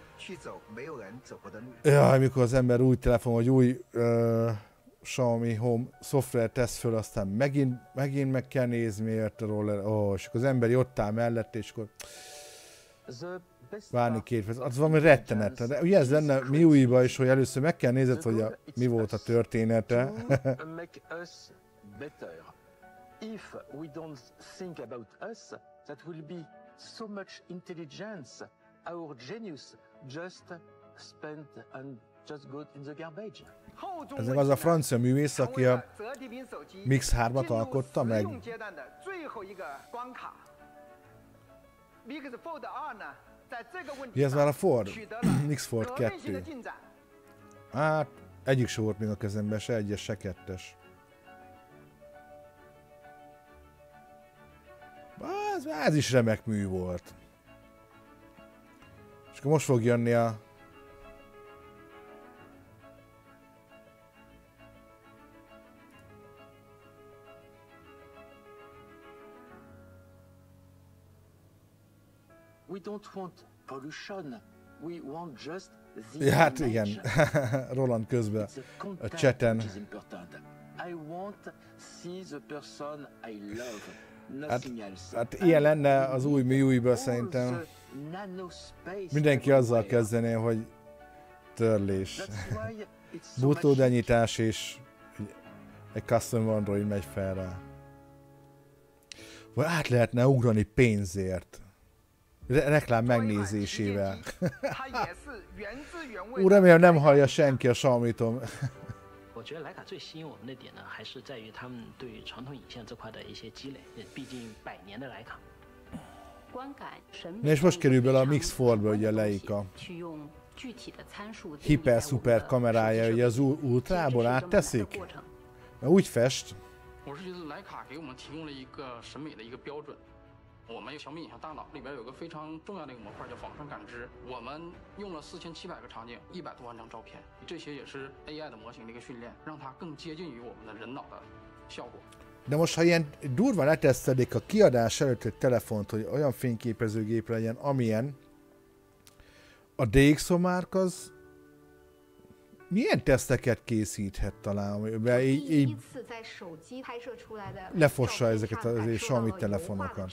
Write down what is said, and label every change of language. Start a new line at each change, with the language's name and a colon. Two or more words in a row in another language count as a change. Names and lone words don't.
Hungarian: Jaj, mikor az ember új telefon, vagy új Xiaomi Home szoftver tesz föl, aztán megint meg kell nézni, miért a roller, és akkor az ember ott áll mellett, és akkor várni 2 perc. Az valami rettenet. De ugye ez lenne MIUI-ba is, hogy először meg kell nézed, hogy mi volt a története.
English: If we don't think about us, that will be so much intelligence. Our genius just spent and just got in the garbage.
Hungarian: Ez az a francia művész, aki a Mix 3-at alkotta meg. Ez már a Ford, Mix Fold 2. Hát, egyik se volt még a kezemben, se egyes, se kettes. Ez is remek mű volt. És akkor most fog jönni a...
English: We don't want pollution. We want just
Hungarian: Ja, hát igen, Roland közben a chaten.
English: I want see the person I love.
Hungarian: Hát ilyen lenne az új MIUI-ből szerintem. Mindenki azzal kezdené, hogy törlés. Bootload-enyítás és egy custom Android megy fel rá. Vagy át lehetne ugrani pénzért. Reklám megnézésével. Ú, remélem nem hallja senki a Xiaomi-tom.
Chinese: 我觉得徕卡最吸引我们的点呢，还是在于他们对传统影像这块的一些积累。毕竟100年的徕卡。
Hungarian: Na és most kerül bele a Mix Foldba, ugye a Leica. Hiper-szuper kamerája, ugye az ultrából átteszik? Mert úgy fest.
Chinese: 我是觉得徕卡给我们提供了一个审美的一个标准。我们小米影像大脑里边有个非常重要的一个模块叫仿生感知，我们用了4700个场景，100多万张照片，这些也是 AI 的模型的一个训练，让它更接近于我们的人脑的效果。
Hungarian: De most, ha ilyen durván letesztelik a kiadás előtt egy telefont, hogy olyan fényképezőgép legyen, amilyen, a DxO márk az milyen teszteket készíthet talán, amiben így lefossa ezeket a Xiaomi telefonokat.